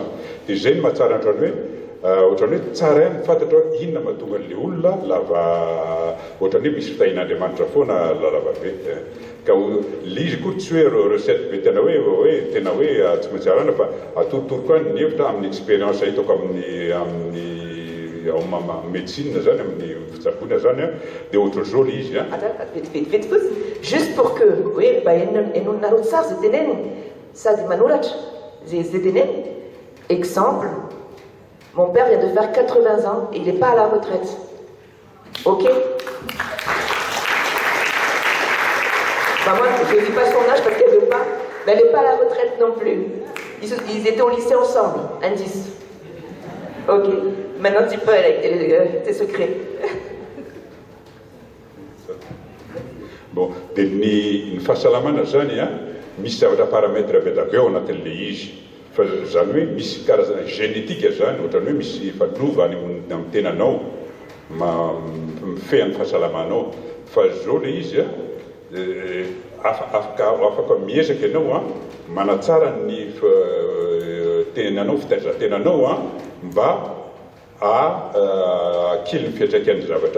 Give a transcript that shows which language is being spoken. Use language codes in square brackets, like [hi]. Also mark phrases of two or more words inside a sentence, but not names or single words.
[mg] Dia zay ny mahatsara ohatrany hoe tsara ihany fantatra hoe inona mahatonga an'le olona lava ohatrany hoe misy fitahin'Andriamanitra foana lava be. Ka le izy koa tsy hoe recette be tena hoe tena hoe tsy maintsy arana fa atorotoroko any ny hevitra amin'ny expérience hitako amin'ny médecine zany amin'ny fitsaboana zany dia ohatran'izao le izy. Vete fotsiny [fr] juste pour que [mg] hoe mba enononareo tsara zay teneniny sady manoratra zay teneniny. [fr] Exemple, mon père vient de faire 80 ans et il n'est pas à la retraite. Ok? Moi, je ne dis pas son âge parce qu'elle ne veut pas, mais elle n'est pas à la retraite non plus. Ils étaient au lycée ensemble, indice. Ok, maintenant tu peux avec tes secrets. Bon, [mg] dia ny fahasalamana zany misy zavatra paramètre be ao anatin'le izy. Fa zany hoe misy karazana génétique zany, ohatrany hoe misy fanova any amin'ny tenanao mifehan'ny fahasalamanao. Fa zao le izy afaka miezaka ianao manatsara ny tenanao, fitaizan-tenanao mba akily ny fiantraikan'ny zavatra.